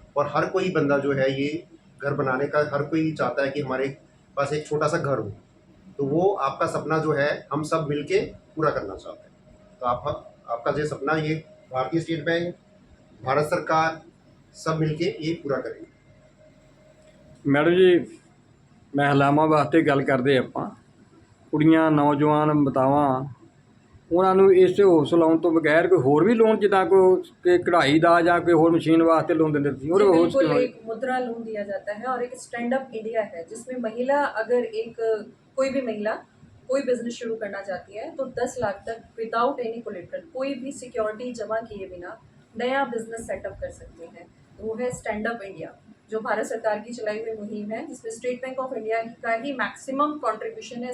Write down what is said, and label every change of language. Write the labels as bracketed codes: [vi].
[hi] और हर कोई बंदा जो है ये घर बनाने का हर कोई चाहता है कि हमारे पास एक छोटा सा घर हो, तो वो आपका सपना जो है हम सब मिलके पूरा करना चाहते हैं। तो आपका जो सपना ये भारतीय स्टेट बैंक, भारत सरकार सब मिलके ये पूरा करेंगे। [pa] मैडम जी महिलावां वास्ते गल करदे आपां, कुड़ियां नौजवान मातावां ਉਹਨਾਂ ਨੂੰ ਇਸ ਹੌਸਲਾ ਲਾਉਣ ਤੋਂ ਬਗੈਰ ਕੋਈ ਹੋਰ ਵੀ ਲੋਨ ਜਿੱਦਾਂ ਕੋਈ ਕਢਾਈ ਦਾ ਜਾਂ ਕੋਈ ਹੋਰ ਮਸ਼ੀਨ ਵਾਸਤੇ ਲੋਨ ਦਿੰਦੇ ਸੀ? [hi] और बिल्कुल एक मुद्रा लोन दिया जाता है और एक स्टैंड अप इंडिया है जिसमें महिला अगर कोई भी महिला कोई बिजनेस शुरू करना चाहती है तो 10 लाख तक विदाउट एनी कोलेटरल, कोई भी सिक्योरिटी जमा किए बिना नया बिजनेस सेटअप कर सकते हैं। तो वो है स्टैंड अप इंडिया, जो भारत सरकार की चलाई हुई मुहिम है, जिसमें स्टेट बैंक ऑफ इंडिया का ही मैक्सिमम कंट्रीब्यूशन है।